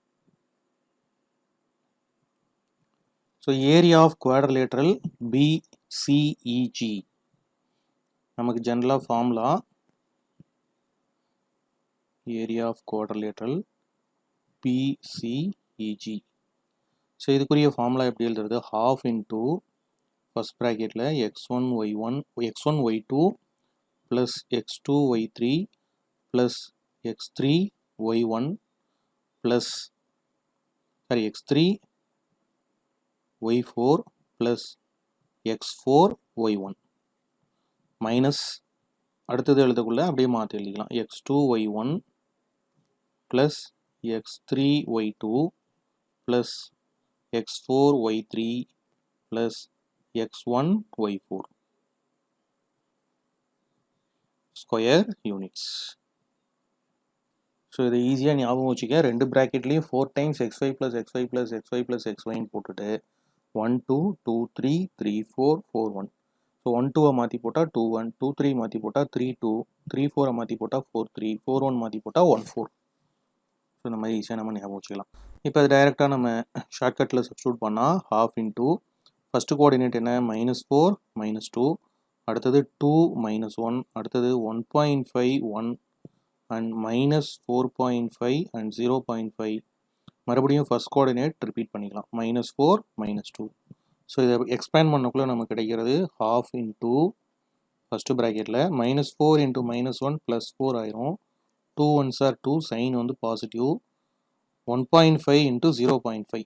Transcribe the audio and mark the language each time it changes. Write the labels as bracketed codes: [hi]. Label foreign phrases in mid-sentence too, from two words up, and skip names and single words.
[ta] ஸோ [en] area of quadrilateral BCEG [ta] நமக்கு ஜென்ரலாக [en] formula area of quadrilateral BCEG. [ta] ஸோ இதுக்குரிய ஃபார்முலா எப்படி எழுதுறது? [en] 1/2 into first bracketil x1 y2 plus x2 y3 plus x3 y1 plus x3 y4 plus x4 y1 minus [ta] அடுத்தது எழுதக்குள்ள அப்படியே மாற்றி எழுதிக்கலாம். [en] x2 y1 plus x3 y2 plus x4 y3 plus x1 y4 square units. [ta] ஸோ இதை ஈஸியாக ஞாபகம் வச்சுக்க. ரெண்டு ப்ராக்கெட்லேயும் [en] 4 times xy plus xy plus xy plus xyன்னு [ta] போட்டுட்டு 1 2 2 3 3 4 4 1. ஸோ 1 2 மாற்றி போட்டால் 2 1, 2 3 மாற்றி போட்டால் 3 2, 3 4 மாற்றி போட்டால் 4 3, 4 1 மாற்றி போட்டால் 1 4. ஸோ இந்த மாதிரி ஈஸியாக நம்ம ஞாபகம் வச்சுக்கலாம். இப்போ அது டைரெக்டாக நம்ம ஷார்ட்கட்டில் சப்ஸ்டியூட் பண்ணால் [en] 1/2 into first coordinate [ta] என்ன? [en] -4 -2. அடுத்தது 2 minus 1, அடுத்தது 1.5 1 and minus 4.5 and 0.5. [ta] மறுபடியும் [en] first coordinate repeat [ta] பண்ணிக்கலாம், -4 -2. ஸோ இதை எக்ஸ்பேண்ட் பண்ணக்குள்ள நமக்கு கிடைக்கிறது [en] half into first bracketil -4 into -1 + 4 [ta] ஆயிரும். [en] 2 1s are 2, sign vanthu positive. 1.5 into 0.5.